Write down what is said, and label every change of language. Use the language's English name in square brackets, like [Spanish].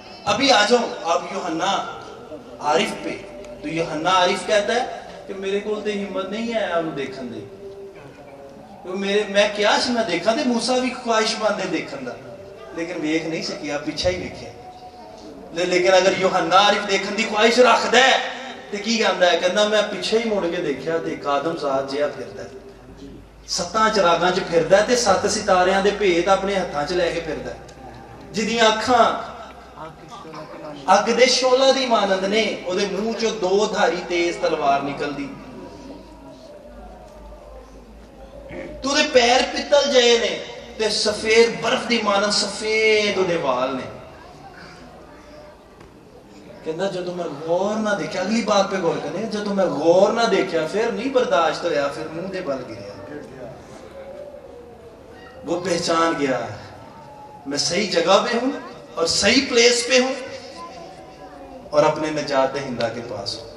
[Urdu] ابھی آ جاؤ آپ یوحنا عارف پہ. تو یوحنا عارف کہتا ہے کہ [Punjabi] میرے کو تے ہمت نہیں ہے آپ دیکھن دے, میں کیا سی میں دیکھا تے موسیٰ بھی خواہش مند ہے دیکھن دا, لیکن ویکھ نہیں سکی, آپ پیچھا ہی ویکھے. لیکن اگر یوحنا عارف دیکھن دی خواہش رکھدا ہے تے کی کہندا ہے, کہندا میں پیچھے ہی مڑ کے دیکھیا تے ایک آدم ذات جہا پھردا ہے, 7 چراغاں چ پھردا ہے تے 7 ستاریاں دے بھیت اپنے ہتھاں چ لے کے پھردا ہے, جدیاں اکھاں اگ دے شعلہ دی مانند نے, او دے منہ چوں 2 دھاری تیز تلوار نکلدی, تو دے پیر پتل جائے نے تے سفید برف دی مانند سفید او دے وال نے. کہندا جدوں میں غور نہ دیکھا, اگلی بات پہ غور کریں, جدوں میں غور نہ دیکھا پھر نہیں برداشت ہویا, پھر منہ دے بل گریا. [Urdu] وہ پہچان گیا میں صحیح جگہ پہ ہوں اور صحیح پلیس پہ ہوں اور اپنے نجات دہندہ کے پاس ہوں.